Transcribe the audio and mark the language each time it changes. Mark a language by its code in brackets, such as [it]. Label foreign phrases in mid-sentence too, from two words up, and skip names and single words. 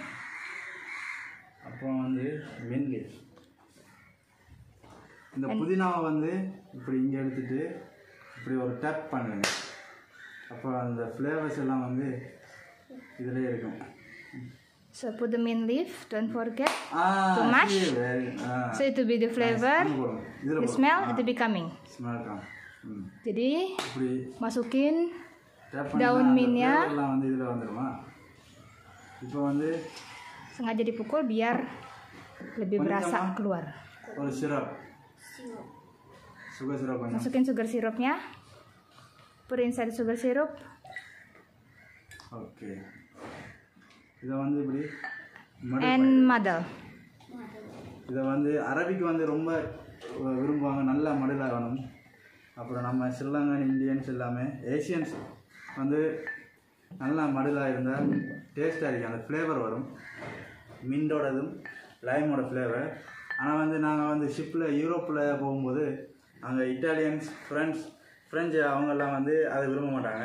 [ta] அப்புறம் வந்து [en] mint leaf. [ta] இந்த புதினாவை வந்து இப்படி இங்கே எடுத்துட்டு இப்படி ஒரு டேப் பண்ணுங்க அப்போ அந்த ஃப்ளேவர்ஸ் எல்லாம் வந்து இதிலே இருக்கும் [en] So put the mint leaf, don't forget to mash. So it will be the flavor, the smell, it will be coming. Smell come. [id] Jadi masukin daun mintnya. [ta] எல்லாம் வந்து இதில் வந்துடுமா இப்போ வந்து [id] sengaja dipukul biar lebih berasa keluar. [en] ஒரு சிரப் sugar syrup. [id] Masukin sugar sirupnya. [en] Put inside sugar syrup. [ta] Okay. இதை வந்து இப்படி [en] and muddle. [ta] இதை வந்து அரபிக்கு வந்து ரொம்ப விரும்புவாங்க நல்லா மடலாக வேணும் அப்புறம் நம்ம [en] Sri Lankan Indians [ta] எல்லாமே ஏசியன்ஸ் வந்து நல்லா மடலாக இருந்தால் டேஸ்ட்டாக இருக்குது அந்த ஃப்ளேவர் வரும் மின்டோடதும் லைமோட ஃப்ளேவர் ஆனால் வந்து நாங்கள் வந்து ஷிப்பில் யூரோப்பில் போகும்போது அங்கே [en] Italians friends French [ta] அவங்கெல்லாம் வந்து அதை விரும்ப மாட்டாங்க.